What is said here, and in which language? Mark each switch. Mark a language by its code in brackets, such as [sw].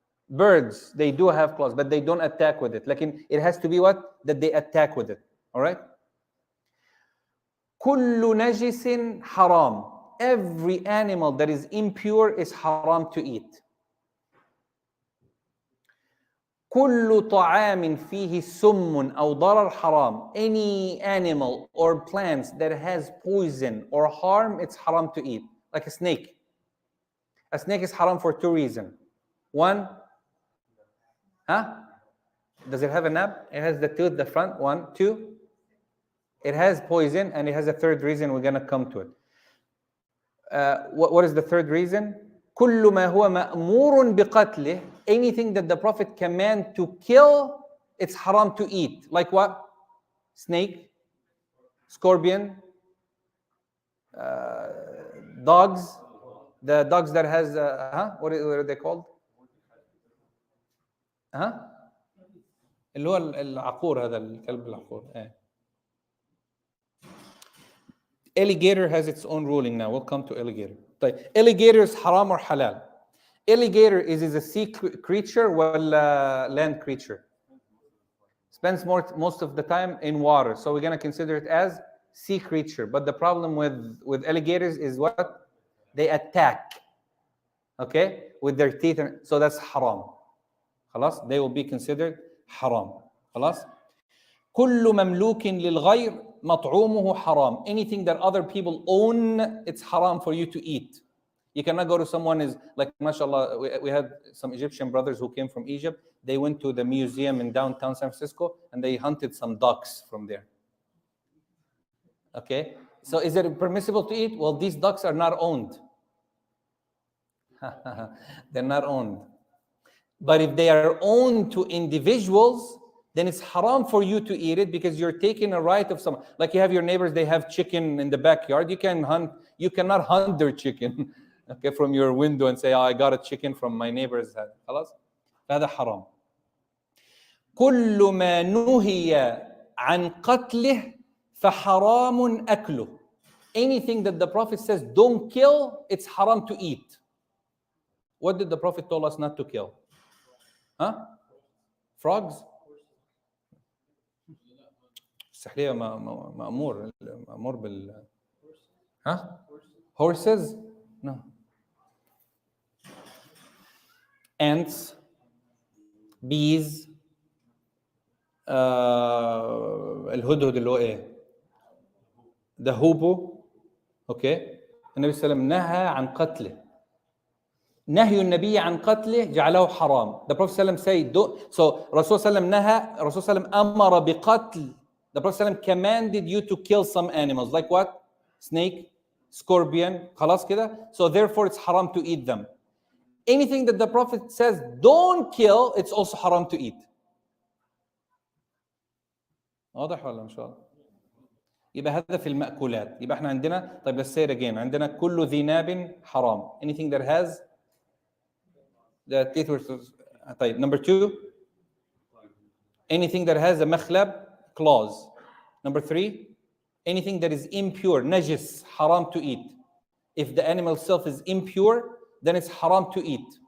[en] Birds, they do have claws, but they don't attack with it. Like it has to be what? That they attack with it. All right? [ar] كل نجس حرام. [en] Every animal that is impure is haram to eat. [ar] كل طعام فيه سم أو ضرر حرام. [en] Any animal or plants that has poison or harm, it's haram to eat. Like a snake. A snake is haram for two reasons. One, does it have a nab? It has the tooth, the front. 1, 2. It has poison, and it has a third reason. We're going to come to it. What is the third reason? [ar] كل ما هو مأمور بقتله. [en] Anything that the Prophet command to kill, it's haram to eat. Like what? Snake, scorpion, dogs. The dogs that has what are they called? [ar] اللي هو العقور هذا الكلب العقور. [en] Alligator has its own ruling now. We'll come to alligator. طيب, alligator is haram or halal? Alligator is a sea creature or land creature? Spends most of the time in water. So we're going to consider it as sea creature. But the problem with alligators is what? They attack. okay, with their teeth, so that's haram. خلاص, they will be considered haram. [ar] خلاص. كل مملوك للغير مطعومه حرام. [en] Anything that other people own, it's haram for you to eat. You cannot go to someone is like, mashallah, we had some Egyptian brothers who came from Egypt. They went to the museum in downtown San Francisco and they hunted some ducks from there. Okay, so is it permissible to eat? Well, these ducks are not owned. They're not owned. But if they are owned to individuals, then it's haram for you to eat it because you're taking a right of someone. Like you have your neighbors, they have chicken in the backyard. You cannot hunt their chicken, okay, from your window and say, oh, I got a chicken from my neighbor's head. [ar] خلاص؟ هذا حرام. كل ما نهي عن قتله فحرام أكله. [en] Anything that the Prophet says don't kill, it's haram to eat. What did the Prophet tell us not to kill? Huh? Frogs? [ar] السحلية مأمور بال ها؟ Horses? [en] No. Ants, bees, [ar] الهدهد اللي هو ايه؟ [en] The hoopoe. Okay. [ar] النبي صلى الله عليه وسلم نهى عن قتله. نهي النبي عن قتله جعله حرام. [en] The Prophet [ar] صلى الله عليه وسلم [en] said, so [ar] رسول صلى الله عليه وسلم نهى, رسول صلى الله عليه وسلم أمر بقتل. [en] The Prophet صلى الله عليه وسلم commanded you to kill some animals. Like what? Snake, scorpion, [ar] خلاص كده. [en] So therefore it's haram to eat them. Anything that the Prophet says don't kill, it's also haram to eat. [ar] واضح ولا إن شاء الله؟ يبقى هذا في المأكولات. يبقى احنا عندنا, طيب [en] let's say it again, [ar] عندنا كل ذي ناب حرام. [en] Anything that has the teeth were, طيب number 2, anything that has a مخلب, claws. Number 3, anything that is impure, najis, haram to eat. If the animal itself is impure, then it's haram to eat.